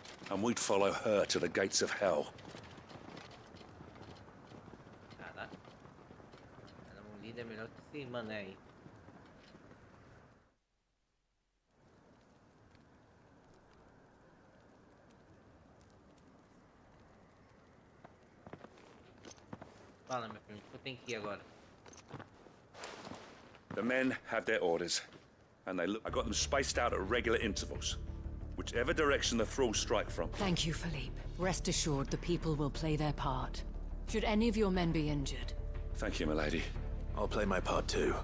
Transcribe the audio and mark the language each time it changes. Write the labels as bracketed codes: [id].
[en] And we'd follow her to the gates of hell. [pt] Ela é um líder melhor que esse mané aí. Fala, meu filho, eu tenho que ir agora. [en] The men have their orders, and I got them spaced out at regular intervals. Whichever direction the thralls strike from. Thank you, Philippe. Rest assured the people will play their part. Should any of your men be injured? Thank you, milady. I'll play my part too.